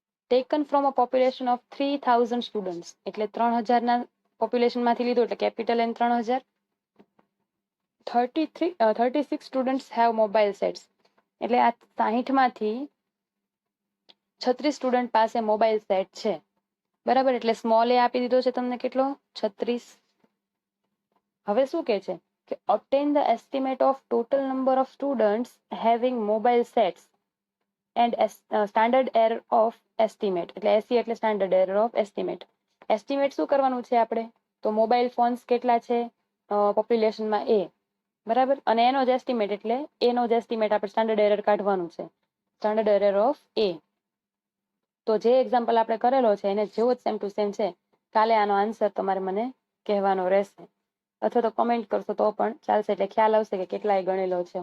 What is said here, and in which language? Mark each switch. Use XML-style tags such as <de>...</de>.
<en>taken from a population of 3000 students</en> <gu>એટલે 3000 ના population માંથી લીધું એટલે capital N 3000.</gu> <en>36 students have mobile sets</en> <gu>એટલે આ 60 માંથી 36 સ્ટુડન્ટ પાસે મોબાઈલ સેટ છે, બરાબર. એટલે સ્મોલ એ આપી દીધો છે તમને કેટલો? 36. હવે શું કે છે કે</gu> <en>obtain the estimate of total number of students having mobile sets and standard error of estimate</en> <gu>એટલે SE એટલે</gu> <en>standard error of estimate.</en> <gu>Estimate શું કરવાનું છે આપણે? તો મોબાઈલ ફોન્સ કેટલા છે પોપ્યુલેશનમાં એ, બરાબર, અને એનો જ એસ્ટિમેટ એટલે એનો જ એસ્ટિમેટ આપણે સ્ટાન્ડર્ડ એરર કાઢવાનું છે, સ્ટાન્ડર્ડ એરર ઓફ એ. તો જે એક્ઝામ્પલ આપણે કરેલો છે એને જેવો જ સેમ ટુ સેમ છે. કાલે આનો આન્સર તમારે મને કહેવાનો રહેશે, અથવા તો કમેન્ટ કરશો તો પણ ચાલશે, એટલે ખ્યાલ આવશે કે કેટલાય ગણેલો છે.</gu>